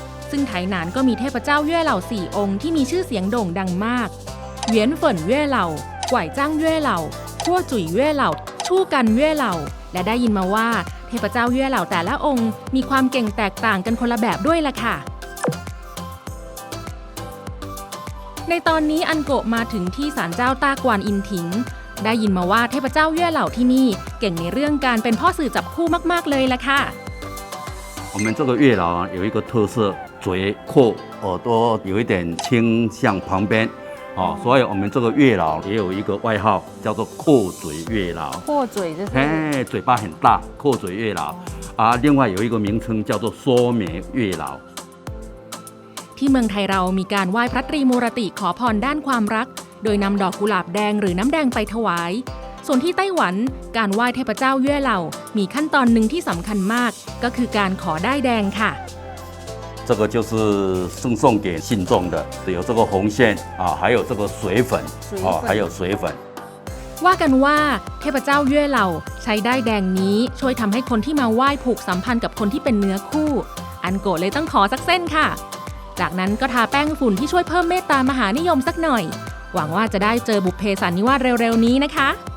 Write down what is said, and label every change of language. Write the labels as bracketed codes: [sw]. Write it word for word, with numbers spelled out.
[th] ซึ่งไถหนานก็มีเทพเจ้าเย่เหล่าสี่องค์ที่มีชื่อเสียงโด่งดังมาก เหวียนเฟิ่นเย่เหล่า กว่ายจ้างเย่เหล่าขั้วจุ๋ยเย่เหล่าชู่กันเย่เหล่าและได้ยินมาว่าเทพเจ้าเย่เหล่าแต่ละองค์มีความเก่งแตกต่างกันคนละแบบด้วยล่ะค่ะในตอนนี้อันโกะมาถึงที่ศาลเจ้าต้ากวานอินถิงได้ยินมาว่าเทพเจ้าเย่เหล่าที่นี่เก่งในเรื่องการเป็นพ่อสื่อจับคู่มากๆเลยล่ะค่ะ [zh] 我们这个月老啊有一个特色，嘴、阔、耳朵有一点倾向旁边哦，所以我们这个月老也有一个外号，叫做阔嘴月老。阔嘴就是，哎，嘴巴很大，阔嘴月老。啊，另外有一个名称叫做缩眉月老。 [th] ที่เมืองไทยเรามีการไหว้พระตรีมูรติขอพรด้านความรักโดยนำดอกกุหลาบแดงหรือน้ำแดงไปถวายส่วนที่ไต้หวันการไหว้เทพเจ้าเย่เหล่ามีขั้นตอนหนึ่งที่สำคัญมากก็คือการขอด้ายแดงค่ะ [zh] 这个就是赠送给信众的，有这个红线啊，还有这个水粉啊，还有水粉。 [th] ว่ากันว่าเทพเจ้าเย่เหล่าใช้ด้ายแดงนี้ช่วยทำให้คนที่มาไหว้ผูกสัมพันธ์กับคนที่เป็นเนื้อคู่อันโกะเลยต้องขอสักเส้นค่ะจากนั้นก็ทาแป้งฝุ่นที่ช่วยเพิ่มเมตตามหานิยมสักหน่อยหวังว่าจะได้เจอบุพเพสันนิวาสเร็วๆนี้นะคะ